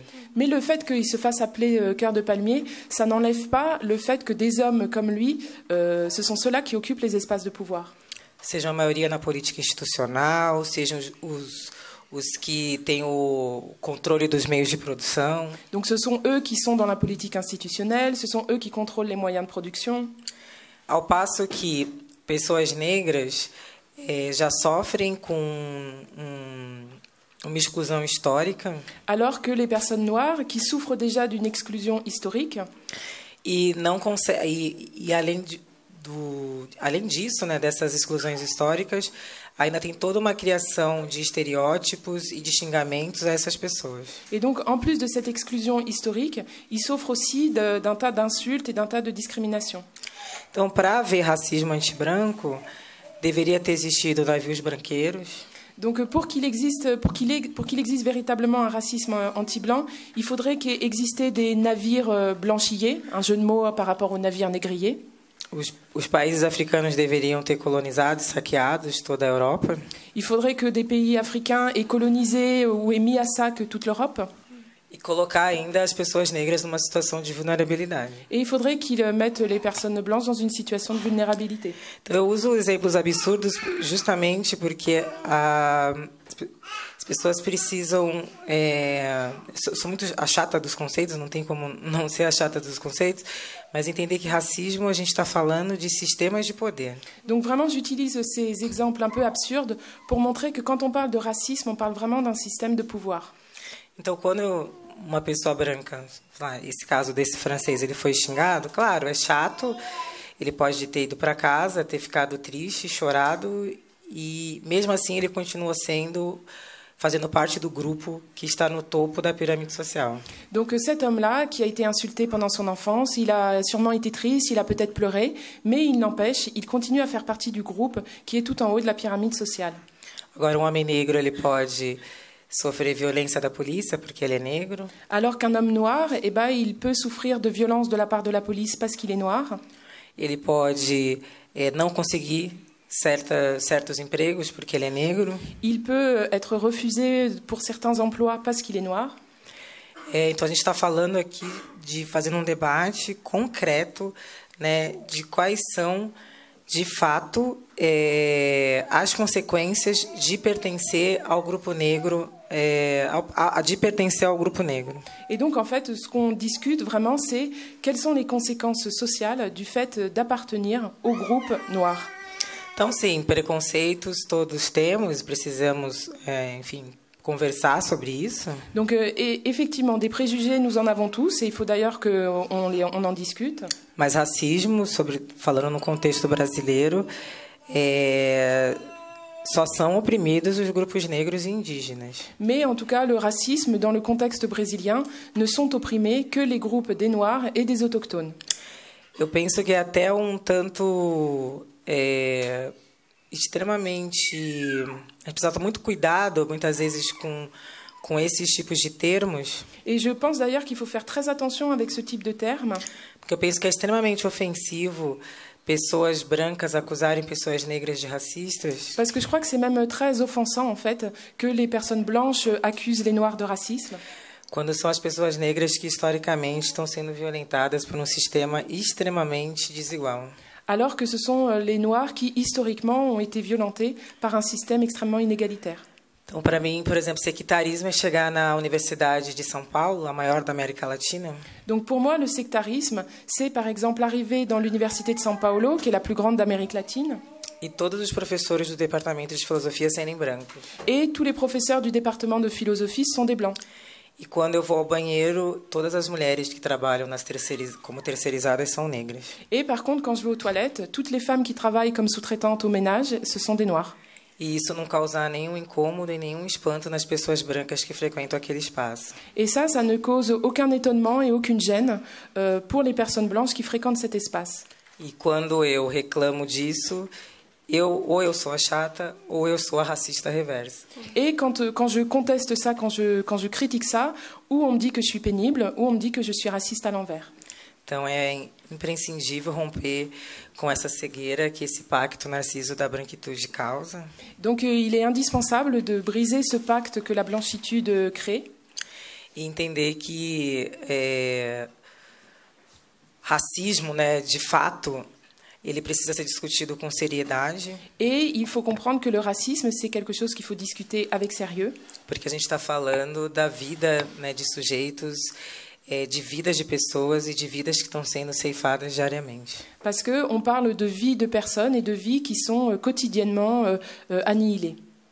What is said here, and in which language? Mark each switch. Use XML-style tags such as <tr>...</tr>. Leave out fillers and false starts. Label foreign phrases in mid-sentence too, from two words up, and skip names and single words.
<fr>Mais le fait qu'il se fasse appeler cœur de palmier, ça n'enlève pas le fait que des hommes comme lui, ce sont ceux-là qui occupent les espaces de pouvoir.</fr> <pt>Seja a maioria na política institucional, sejam os que têm o controle dos meios de produção.</pt> <fr>Donc ce sont eux qui sont dans la politique institutionnelle, ce sont eux qui contrôlent les moyens de production.</fr> <pt>Ao passo que pessoas negras já sofrem com uma exclusão histórica.</pt> <fr>Alors que les personnes noires qui souffrent déjà d'une exclusion historique.</fr> <pt>E não conseguem, além disso, né, dessas exclusões históricas, ainda tem toda uma criação de estereótipos e de xingamentos a essas pessoas.</pt> <fr>Et donc, en plus de cette exclusion historique, ils souffrent aussi d'un tas d'insultes et d'un tas de discriminations.</fr> <pt>Então, para haver racisme anti-branco, deveria ter existido navios branqueiros.</pt> <fr>Donc, pour qu'il existe véritablement un racisme anti-blanc, il faudrait qu'il existe des navires blanchillés, un jeu de mots par rapport aux navires négriers.</fr> <pt>Os países africanos deveriam ter colonizado e saqueado toda a Europa.</pt> <fr>Il faudrait que des pays africains aient colonisé ou aient mis à sac toute l'Europe.</fr> <pt>E colocar ainda as pessoas negras numa situação de vulnerabilidade.</pt> <fr>Et il faudrait qu'il mette les personnes blanches dans une situation de vulnérabilité.</fr> <pt>Então, eu uso exemplos absurdos justamente porque as pessoas precisam... sou muito a chata dos conceitos, não tem como não ser a chata dos conceitos, mas entender que racismo, a gente está falando de sistemas de poder.</pt> <fr>Donc vraiment, j'utilise ces exemples un peu absurdes pour montrer que quand on parle de racisme, on parle vraiment d'un système de pouvoir.</fr> <pt>Então, quando uma pessoa branca, esse caso desse francês, ele foi xingado, claro, é chato, ele pode ter ido para casa, ter ficado triste, chorado, e mesmo assim ele continua fazendo parte do grupo que está no topo da pirâmide social.</pt> <fr>Donc cet homme-là, qui a été insulté pendant son enfance, il a sûrement été triste, il a peut-être pleuré, mais il n'empêche, il continue à faire partie du groupe qui est tout en haut de la pyramide sociale.</fr> <pt>Agora, um homem negro, ele pode sofrer violência da polícia porque ele é negro.</pt> <fr>Alors qu'un homme noir, il peut souffrir de violence de la part de la police parce qu'il est noir.</fr> <pt>Ele pode não conseguir certos empregos porque ele é negro.</pt> <fr>Il peut être refusé pour certains emplois parce qu'il est noir.</fr> <pt>Então a gente está falando aqui fazendo um debate concreto, né, de quais são de fato as consequências de pertencer ao grupo negro, de pertencer ao grupo negro.</pt> <fr>Et donc en fait, ce qu'on discute vraiment, c'est quelles sont les conséquences sociales du fait d'appartenir au groupe noir.</fr> <pt>Então, sim, preconceitos todos temos, precisamos, enfim, conversar sobre isso.</pt> <fr>Donc, effectivement, des préjugés, nous en avons tous, et il faut d'ailleurs qu'on en discute.</fr> <pt>Mas racismo, falando no contexto brasileiro, só são oprimidos os grupos negros e indígenas.</pt> <fr>Mais en tout cas, le racisme, dans le contexte brésilien, ne sont opprimés que les groupes des Noirs et des autochtones.</fr> <pt>Eu penso que é até um tanto... extremamente... A gente precisa tomar muito cuidado, muitas vezes, com esses tipos de termos.</pt> <fr>Et je pense d'ailleurs qu'il faut faire très attention avec ce type de terme.</fr> <pt>Porque eu penso que é extremamente ofensivo pessoas brancas acusarem pessoas negras de racistas.</pt> <fr>Parce que je crois que c'est même très offensant, en fait, que les personnes blanches accusent les Noirs de racisme.</fr> <pt>Quando são as pessoas negras que, historicamente, estão sendo violentadas por um sistema extremamente desigual.</pt> <fr>Alors que ce sont les Noirs qui, historiquement, ont été violentés par un système extrêmement inégalitaire.</fr> <pt>Então, para mim, por exemplo, sectarismo é chegar na Universidade de São Paulo, a maior da América Latina.</pt> <fr>Donc pour moi, le sectarisme, c'est par exemple arriver dans l'Université de São Paulo, qui est la plus grande d'Amérique latine.</fr> <pt>E todos os professores do departamento de filosofia serem brancos.</pt> <fr>Et tous les professeurs du département de philosophie sont des blancs.</fr> <pt>E quando eu vou ao banheiro, todas as mulheres que trabalham como terceirizadas são negras.</pt> <fr>Et par contre, quand je vais aux toilettes, toutes les femmes qui travaillent comme sous-traitantes au ménage, ce sont des noirs.</fr> <pt>E isso não causar nenhum incômodo e nenhum espanto nas pessoas brancas que frequentam aquele espaço.</pt> <fr>Et ça ne cause aucun étonnement et aucune gêne pour les personnes blanches qui fréquentent cet espace.</fr> <pt>E quando eu reclamo disso, ou eu sou a chata, ou eu sou a racista reversa.</pt> <fr>Et quand je conteste ça, quand je critique ça, ou on me dit que je suis pénible, ou on me dit que je suis raciste à l'envers.</fr> <pt>Então é imprescindível romper com essa cegueira que esse pacto narciso da branquitude causa.</pt> <fr>Donc il est indispensable de briser ce pacte que la blanchitude crée.</fr> <pt>E entender que racismo, né, de fato, ele precisa ser discutido com seriedade.</pt> <fr>Et il faut comprendre que le racisme, c'est quelque chose qu'il faut discuter avec sérieux.</fr> <pt>Porque a gente está falando da vida, né, de sujeitos, de vidas de pessoas e de vidas que estão sendo ceifadas diariamente.</pt> <fr>Parce qu'on parle de vie de personnes et de vies qui sont quotidiennement annihilées.</fr>